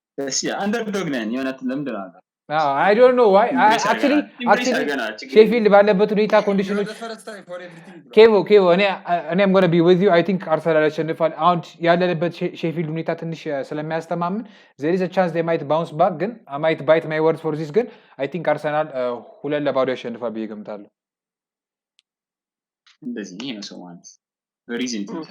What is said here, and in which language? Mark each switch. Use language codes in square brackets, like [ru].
[am] እሺ አንደርዶግ ነን የሆነት ለምንድን ነው [en] I don't know why actually Sheffield [am] ባለበት ሁኔታ ኮንዲሽኖች [en] Kevo [am] እኔ [en] I'm going to be with you I think Arsenal [am] ያሸንፋል አሁን ያለበት Sheffield ሁኔታ ትንሽ ስለሚያስተማምን [en] there is a chance they might bounce back [am] ግን [en] I might bite my words for this ግን I think Arsenal 2-2 [am] ያሸንፋል ብዬ ገምታለሁ እንደዚህ ነው ሰው ማለት reason